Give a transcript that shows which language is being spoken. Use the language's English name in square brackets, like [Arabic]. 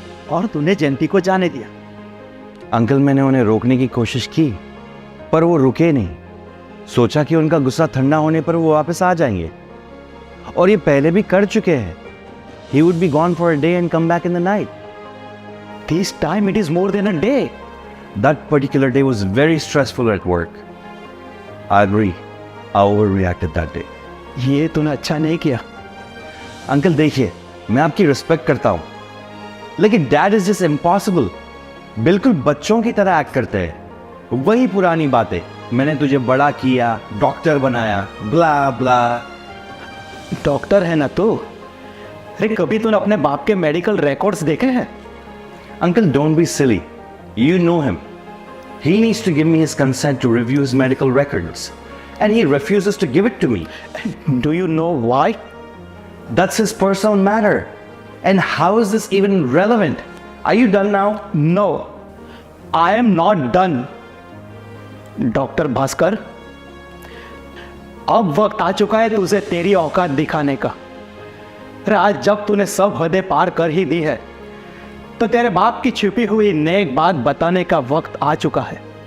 [Hindi] और तूने जयंती को जाने दिया? अंकल मैंने उन्हें रोकने की कोशिश की, पर वो रुके नहीं। सोचा कि उनका गुस्सा ठंडा होने पर वो वापस आ जाएंगे, और ये पहले भी कर चुके हैं। [English] He would be gone for a day and come back in the night. This time it is more than a day. That particular day was very stressful at work. I agree. I overreacted that day. [Hindi] ये तूने अच्छा नहीं किया। Uncle देखिए, मैं आपकी respect करता हूं, लेकिन [English] Dad is just impossible. [Hindi] बिल्कुल बच्चों की तरह एक्ट करते हैं। वही पुरानी बातें, मैंने तुझे बड़ा किया, डॉक्टर बनाया, ब्ला ब्ला। डॉक्टर है ना तू? अरे कभी तूने अपने बाप के मेडिकल रिकॉर्ड्स देखे हैं? [English] Uncle, don't be silly. You know him. He needs to give me his consent to review his medical records, and he refuses to give it to me. Do you know why? That's his personal matter. And how is this even relevant? Are you done now? No, I am not done. [Hindi] Doctor Bhaskar, अब वक्त आ चुका है तुझे तेरी औकात दिखाने का। अरे आज जब तूने सब हदें पार कर ही दी है, तो तेरे बाप की छुपी हुई नेक बात बताने का वक्त आ चुका है।